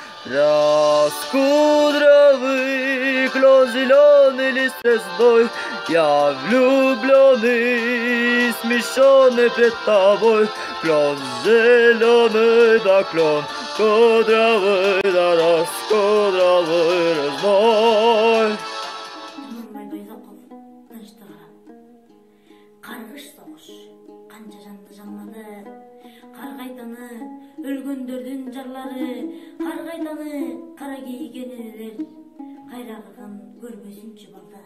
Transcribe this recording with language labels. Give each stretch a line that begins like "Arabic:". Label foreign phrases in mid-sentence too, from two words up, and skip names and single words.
Russian: Раскудровый клен зеленый лист звездой, я влюбленный, смешанный пред тобой. Клен зеленый, да клен кудровый, да раскудровый разной.
Kyrgyz: Каргыш согуш канча жанды жалмады, каргайтаны өлгөндөрдүн жарлары, каргайтаны кара кийген энелер, кайрагын көрбөсүнчү балдар.